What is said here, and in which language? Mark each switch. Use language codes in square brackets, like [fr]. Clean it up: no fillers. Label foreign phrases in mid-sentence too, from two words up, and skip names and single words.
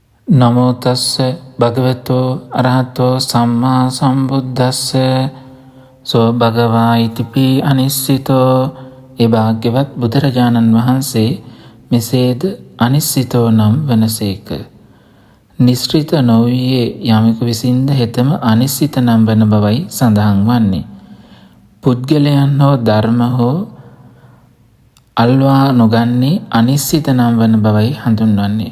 [pi] නමෝ තස්ස භගවතෝ අරහතෝ සම්මා සම්බුද්දස්ස සෝ භගවා ඉතිපි අනිස්සිතෝ. [si] ඒ භාග්‍යවත් බුදුරජාණන් වහන්සේ මෙසේද අනිස්සිතෝ නම් වනසේක. නිස්ෘත නොවූයේ යමෙකු විසින්ද හෙතම අනිස්සිත නම් වන බවයි සඳහන් වන්නේ. පුද්ගලයන් හෝ ධර්ම හෝ අල්වා නොගන්නේ අනිස්සිත නම් වන බවයි හඳුන්වන්නේ.